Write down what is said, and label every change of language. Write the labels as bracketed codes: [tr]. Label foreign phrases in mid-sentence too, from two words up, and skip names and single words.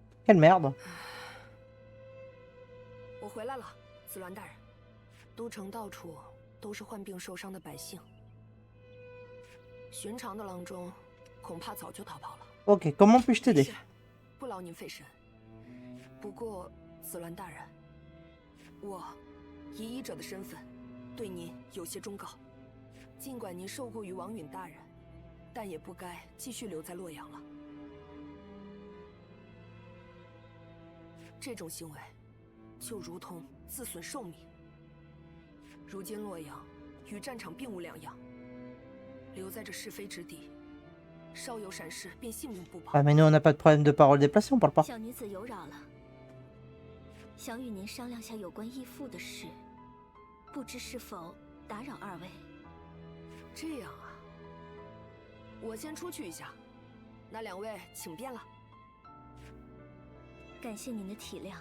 [fr] Quelle merde. [zh] 我回来了，子鸾大人。都城到处都是患病受伤的百姓，寻常的郎中恐怕早就逃跑了。 [fr] Ok, comment puis-je t'aider? [zh] 不劳您费神。不过，子鸾大人，我以医者的身份，对您有些忠告。尽管您受雇于王允大人，但也不该继续留在洛阳了。这种行为，就如同自损寿命。如今洛阳与战场并无两样，留在这是非之地，稍有闪失便性命不保。 [fr] Ah mais nous on n'a pas de problème de parole déplacée, on parle pas. [zh] 小女子有扰了，想与您商量下有关义父的事，不知是否打扰二位？这样啊，我先出去一下，那两位请便了。感谢您的体谅。